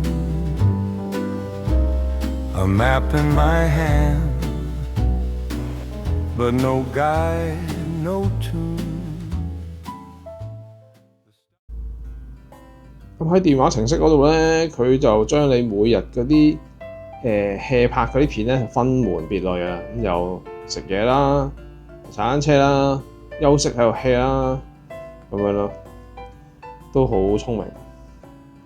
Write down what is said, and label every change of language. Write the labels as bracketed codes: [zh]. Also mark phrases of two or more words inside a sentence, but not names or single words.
[en] a map in my hand, but no guide, no tune. [yue] 咁喺電話程式嗰度咧，佢就將你每日嗰啲hea 拍嗰啲片咧分門別類啊，咁又食嘢啦、踩單車啦、休息喺度 hea 啦，咁樣咯，都好聰明。